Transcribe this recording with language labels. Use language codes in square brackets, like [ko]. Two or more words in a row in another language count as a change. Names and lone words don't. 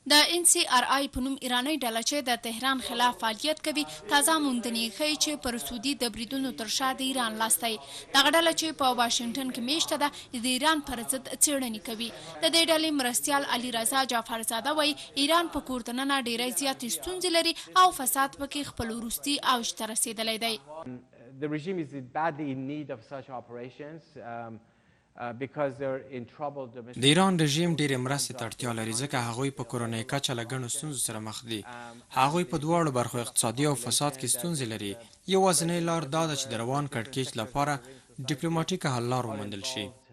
[ps] د NCRI په نوم ایرانی ډله چې د تهران خلاف فعالیت کوي تازه موندنې ښیي چې پر سعودي د بریدونو تر شا د ایران لاس دی. دغه ډله چې په واشنګټن کې میشته ده د ایران پر ضد څېړنې کوي. د دې ډلې مرستیال علي رضا جعفرزاده وایي ایران په کور دننه ډېرې زیاتې ستونزې لري او فساد پکې خپل وروستي اوج ته رسېدلی دی. [en] The regime is badly in need of such operations. [ps] د ایران رژیم ډېرې مرستې ته اړتیا لري ځکه هغوی په کورنۍ کچه له ګڼو ستونزو سره مخ دي. هغوی په دواړو برخو اقتصادي او فساد کې ستونزې لري. یوازینۍ لار دا ده چې د روان کړکېچ لپاره ډیپلوماټیکه حل لار وموندل شي.